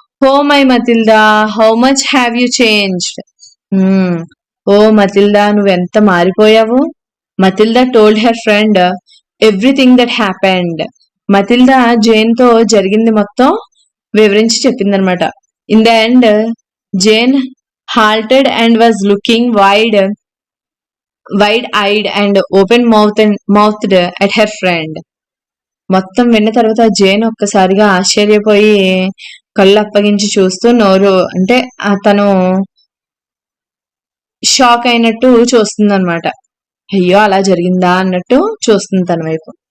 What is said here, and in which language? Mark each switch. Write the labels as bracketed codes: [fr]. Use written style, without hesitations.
[en] Oh my Matilda, how much have you changed. [te] ఓ మతిల్దా, నువ్వెంత మారిపోయావు. [en] Matilda told her friend everything that happened. [te] మతిల్దా Jane తో జరిగింది మొత్తం వివరించి చెప్పిందనమాట. [en] In the end Jane halted and was looking wide-eyed and open-mouthed at her friend. [te] మొత్తం విన్న తర్వాత Jane ఒక్కసారిగా ఆశ్చర్యపోయి కళ్ళు అప్పగించి చూస్తూ నోరు అంటే తను షాక్ అయినట్టు చూస్తుందన్నమాట. అయ్యో అలా జరిగిందా అన్నట్టు చూస్తుంది తన వైపు.